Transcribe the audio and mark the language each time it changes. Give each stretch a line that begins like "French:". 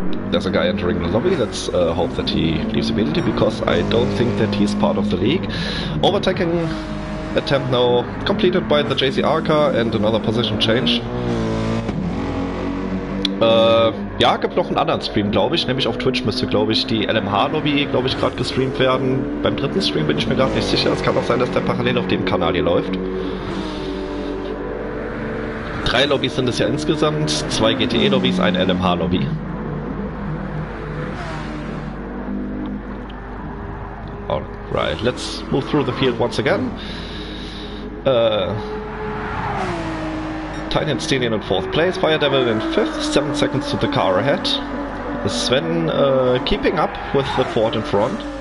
English: There's a guy entering the lobby. Let's hope that he leaves immediately, because I don't think that he's part of the league. Overtaking attempt now completed by the JCR car and another position change.
German: Ja, gibt noch einen anderen Stream, glaube ich. Nämlich auf Twitch müsste, glaube ich, die LMH-Lobby, glaube ich, gerade gestreamt werden. Beim dritten Stream bin ich mir gerade nicht sicher. Es kann auch sein, dass der parallel auf dem Kanal hier läuft. 3 Lobbys sind es ja insgesamt. 2 GTE-Lobbys, eine LMH-Lobby.
English: Alright, let's move through the field once again. Tiny and Stenian in 4th place, Fire Devil in 5th, 7 seconds to the car ahead. Sven keeping up with the Ford in front.